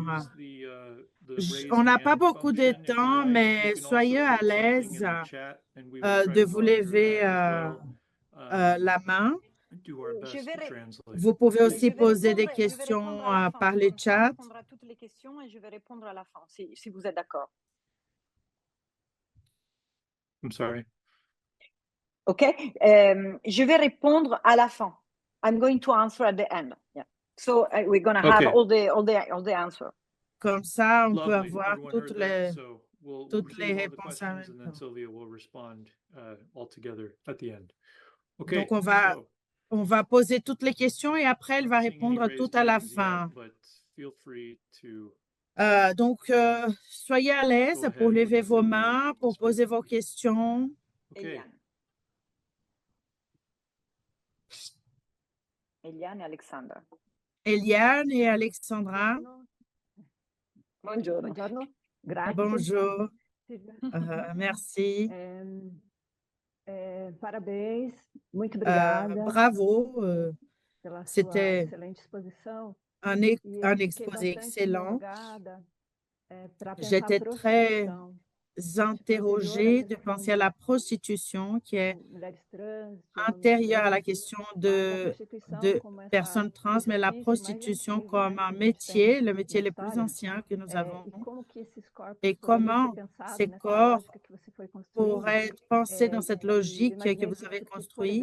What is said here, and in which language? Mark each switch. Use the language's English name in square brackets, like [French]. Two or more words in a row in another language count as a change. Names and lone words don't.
[French] On n'a pas beaucoup de temps, mais soyez à l'aise de vous lever la main. Vous pouvez aussi poser des questions par le chat. Je vais répondre à toutes les questions et je vais répondre à la fin, si vous êtes d'accord. [English] I'm sorry. OK? [French] Je vais répondre à la fin. [English] I'm going to answer at the end. Yeah. So we're going to have all the answers. [French] Comme ça, on peut avoir toutes les réponses en même temps. Donc, on va poser toutes les questions et après, elle va répondre tout à la fin. Donc, soyez à l'aise pour lever vos mains, pour poser vos questions. Eliane et Alexandra. Eliane et Alexandra. [Italian] Buongiorno. Buongiorno. Grazie. [French] Bonjour. Merci. [Portuguese] Parabéns. Muito obrigada. [French] Bravo. C'était [Portuguese] excelente exposição. [French] un exposé excellent. J'étais très interrogée de penser à la prostitution qui est antérieure à la question de personnes trans, mais la prostitution comme un métier, le métier le plus ancien que nous avons, et comment ces corps pourraient être pensés dans cette logique que vous avez construite.